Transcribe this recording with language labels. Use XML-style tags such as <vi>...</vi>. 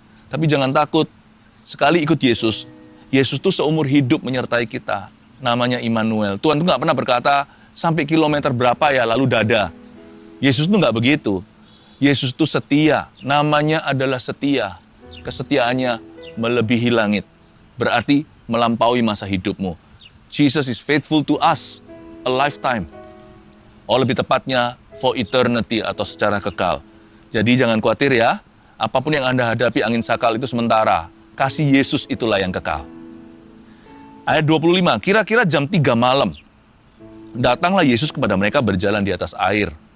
<id>Tapi jangan takut, sekali ikut Yesus, Yesus itu seumur hidup menyertai kita. Namanya Immanuel. Tuhan itu nggak pernah berkata, sampai kilometer berapa ya lalu dada. Yesus itu nggak begitu. Yesus itu setia, namanya adalah setia. Kesetiaannya melebihi langit, berarti melampaui masa hidupmu.</id> <en>Jesus is faithful to us a lifetime.</en> <id>Lebih tepatnya</id> <en>for eternity</en> <id>atau secara kekal. Jadi jangan khawatir ya, apapun yang Anda hadapi angin sakal itu sementara. Kasih Yesus itulah yang kekal. Ayat 25, kira-kira jam 3 malam, datanglah Yesus kepada mereka berjalan di atas air.</id>